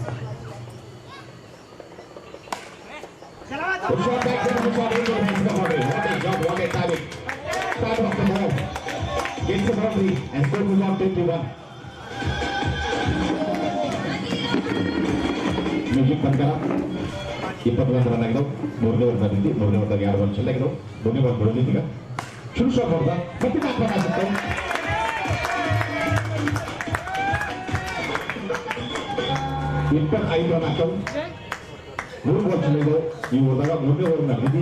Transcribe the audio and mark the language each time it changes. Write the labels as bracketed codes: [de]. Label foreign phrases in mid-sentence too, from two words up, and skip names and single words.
[en] Good shot back there, good shot into the hands of the boundary. What a job, what a timing. Time of the ball. Gets the boundary and score goes on 21. [mr] Music बंद करा. [kn] 21 रन ಆಗಿದ್ದವು. ಮೂರನೇ ಓವರ್ ಬಂದಿದ್ದು. ಮೂರನೇ ಓವರ್ದಾಗ 2 ರನ್ ಚೆಲ್ಲಾಗಿದ್ದವು. ಮೂರನೇ ಓವರ್ ಬರೋದಿತ್ತು ಈಗ. ಶುರು ಶಾಟ್ ಹೊಡೆದ. ಮತ್ತೆ ಬ್ಯಾಕ್ ಆಗುತ್ತೆ. ಇಪ್ಪತ್ತೈದು ರನ್ ಹಾಕವು. 3 ಬಾಲ್ ಚೆಲ್ಲಿದ್ದವು. ಈ ಹೋದಾಗ ಮೂರನೇ ಓವರ್ ನಡೆದಿದ್ದು.